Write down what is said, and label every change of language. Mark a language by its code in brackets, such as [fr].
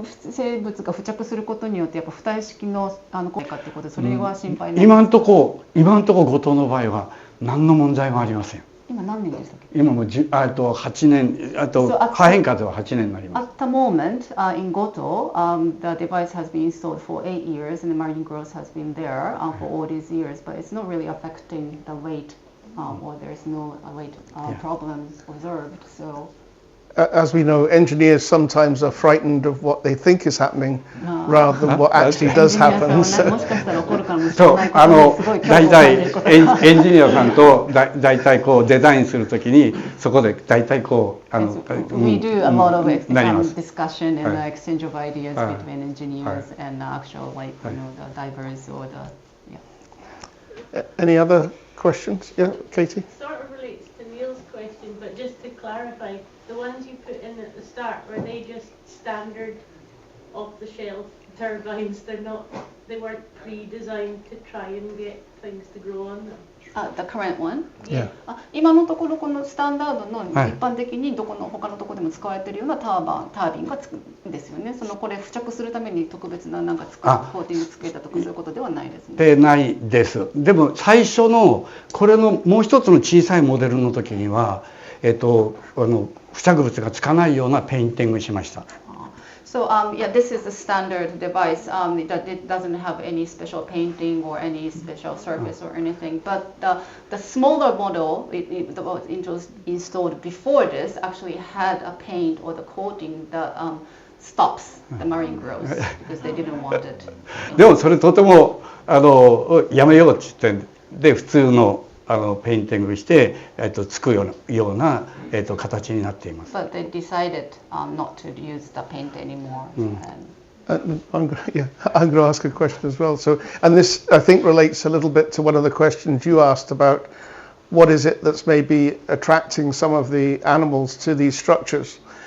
[ja] 生物が付着することによってやっぱ浮体式の効果ってことでそれは心配ない。今のとこ後藤の場合は何の問題もありません。今何年でしたっけ？今も8年、破片化では8年になります。 [en] At the moment, in Goto, the device has been installed for 8 years, and the marine growth has been there for all these years, but it's not really affecting the weight, or there's no weight problems observed. So. As we know, engineers sometimes are frightened of what they think is happening rather than what actually does happen. [ja] そう、大体エンジニアさんと大体こうデザインするときにそこで大体こう [en] We do a lot of [ja] なります。 [en] discussion and exchange of ideas between engineers and actual like the divers or the Any other questions? Yeah, Katie? Sort of relates to Neil's question, but just to clarify, the ones you put in at the start, were they just standard off-the-shelf turbines? They weren't pre-designed to try and get things to grow on them? The current one? Yeah. [ja] 今のところこのスタンダードの一般的に他のところでも使われているようなタービンがですよね。これ付着するために特別なコーティングつけたとかそういうことではないですね。でないです。でも最初のこれのもう一つの小さいモデルの時には付着物がつかないようなペインティングしました。 [en] So this is a standard device. It doesn't have any special painting or any special surface or anything. But the smaller model that was installed before this actually had a paint or the coating that stops the marine growth because they didn't want it. [ja] でもそれとてもやめようって言ってで普通のペインティングしてつくような形になっています。 [en] But they decided not to use the paint anymore. I'm going to ask a question as well. So, and this I think relates a little bit to one of the questions you asked about what is it that's maybe attracting some of the animals to these structures.